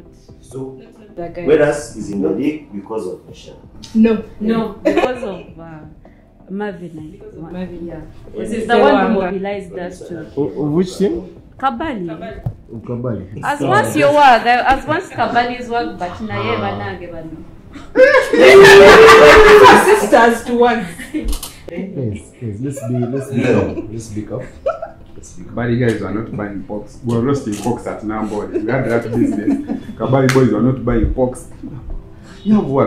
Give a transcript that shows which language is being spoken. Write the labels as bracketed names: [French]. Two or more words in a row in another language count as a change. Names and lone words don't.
[English] So, Bweras is in the league because of Michelle. No, because of Marvin. Marvin. Yeah, this is the one who mobilized us to. Which team? Kabali. Kabali. As once your work, as once Kabali's work, but [Ganda] na ye banage banu. [English] Sisters to one. Yes. Let's speak up. Kabali guys are not buying pox. We were roasting pox at Nambole. We had that business. Kabali boys are not buying pox. You have work.